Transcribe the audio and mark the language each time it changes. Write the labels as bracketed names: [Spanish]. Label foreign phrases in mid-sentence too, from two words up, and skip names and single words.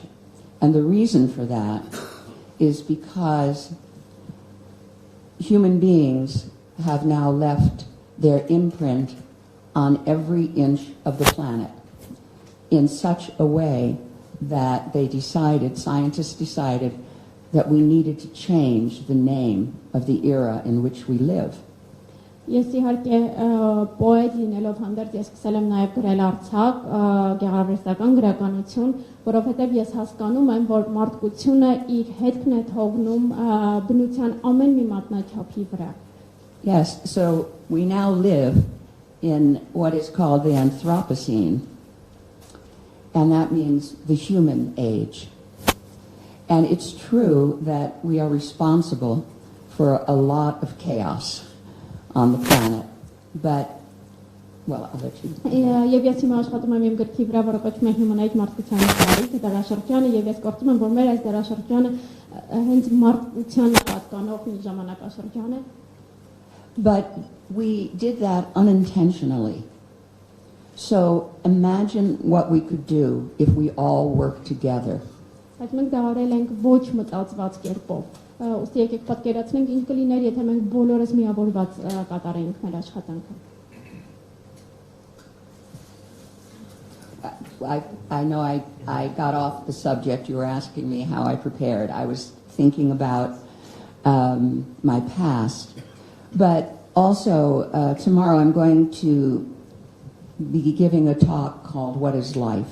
[English] And the reason for that is because human beings have now left their imprint on every inch of the planet in such a way that scientists decided that we needed to change the name of the era in which we live. [Armenian] Ես իհարկե պոետ լինելով հանդերձ ես սկսել եմ նաև գրել արձակ, գեղարվեստական գրականություն, որովհետև ես հասկանում եմ, որ մարդկությունը իր հետքն է թողնում բնության ամեն մի մատնաչափի վրա. [English] Yes, so we now live in what is called the Anthropocene, and that means the human age. And it's true that we are responsible for a lot of chaos on the planet, but, well, I'll let you. [Armenian] Եվ ես հիմա աշխատում եմ իմ գրքի վրա, որը կոչվում է Human Age մարդկության տարիք, դարաշրջանը, եւ ես կարծում եմ, որ մեր այս դարաշրջանը հենց մարդկությանը պատկանող մի ժամանակաշրջան է. [English] But we did that unintentionally. So imagine what we could do if we all work together. [Armenian] Բայց մենք դա արել ենք ոչ մտածված կերպով։ Ուստի եկեք պատկերացնենք ինչ կլիներ, եթե մենք բոլորս միավորված կատարեինք մեր աշխատանքը։ [English] I know I got off the subject. You were asking me how I prepared. I was thinking about my past. But also, tomorrow I'm going to be giving a talk called What is Life?